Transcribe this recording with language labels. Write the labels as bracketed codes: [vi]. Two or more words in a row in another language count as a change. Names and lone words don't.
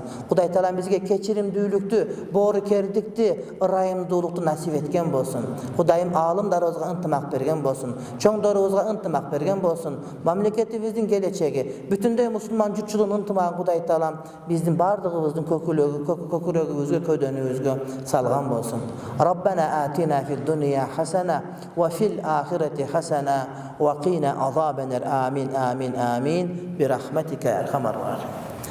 [ky] Кудай Таалам бизге кечиримдүүлүктү, боорукердикти, ырайымдуулукту насип эткен болсун. Кудайым аалымдарыбызга ынтымак берген болсун. Чоңдорубузга ынтымак берген болсун. Мамлекетибиздин келечеги, бүтүндөй мусулман журтчулугунун ынтымагын Кудай Таалам биздин бардыгыбыздын көкүрөгүбүзгө, көйдөнүбүзгө салган болсун. [ar] ربنا آتنا في الدنيا حسنة وفي الآخرة حسنة وقنا عذاب النار. آمين آمين آمين برحمتك يا أرحم الراحمين.